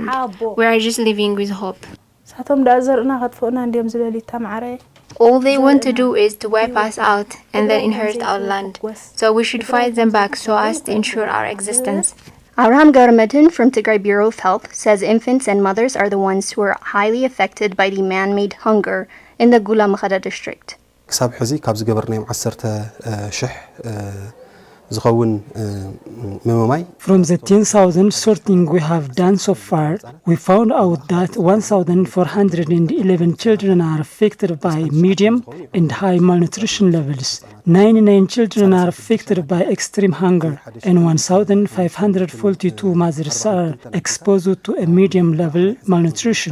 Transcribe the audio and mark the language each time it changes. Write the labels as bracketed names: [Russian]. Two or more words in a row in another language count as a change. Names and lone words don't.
[English] We are just living with hope. All they want to do is to wipe us out and then inherit our land. So we should fight them back so as to ensure our existence. Abraham Garamedin from Tigray Bureau of Health says infants and mothers are the ones who are highly affected by the man-made hunger in the Gula Makhada district. [Tigrinya] ክሳብ ሕዚ ካብ ዝገበርናዮም 10,000 ዝኸውን መመማይ [English] From the 10,000 sorting we have done so far, we found out that 1,411 children are affected by medium and high malnutrition levels. 99 children are affected by extreme hunger, and 1,542 mothers are exposed to a medium level malnutrition.